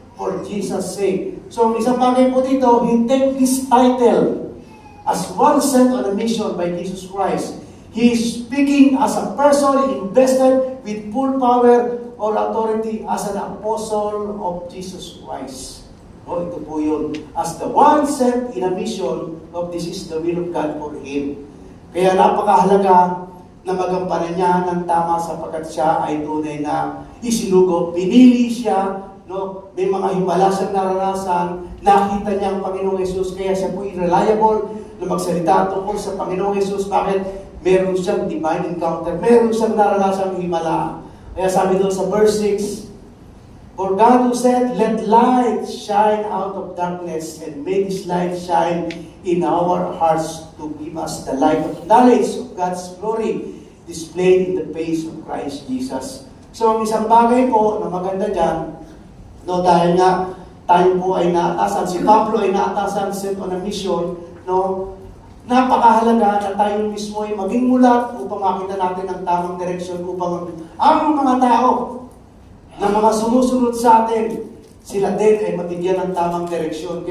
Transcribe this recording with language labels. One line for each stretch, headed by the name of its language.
English: for Jesus' sake. So,
Filipino: ang isang bagay po dito,
English: he take this title as one sent on a mission by Jesus Christ. He is speaking as a person invested with full power or authority as an apostle of Jesus Christ.
Filipino: O, ito po yun.
English: As the one sent in a mission of this is the will of God for him.
Filipino: Kaya napakahalaga na magampanan niya ng tama sapagkat siya ay tunay na isinugo. Pinili siya, no? May mga himala siyang naranasan, nakita niya ang Panginoong Yesus, kaya siya po reliable na magsalita tungkol sa Panginoong Yesus. Bakit? Meron siyang divine encounter, meron siyang naranasang himala. Kaya sabi doon sa verse 6,
English: for God who said, let light shine out of darkness and made His light shine in our hearts to give us the light of knowledge of God's glory displayed in the face of Christ Jesus.
Filipino: So, ang isang bagay po na maganda dyan, no, dahil nga tayo po ay naatasan, si Pablo ay naatasan,
English: sent on a mission,
Filipino: no, napakahalaga na tayo mismo ay maging mulat upang makita natin ang tamang direksyon upang ang mga tao na mga sumusunod sa atin, sila din ay mabigyan ng tamang direksyon.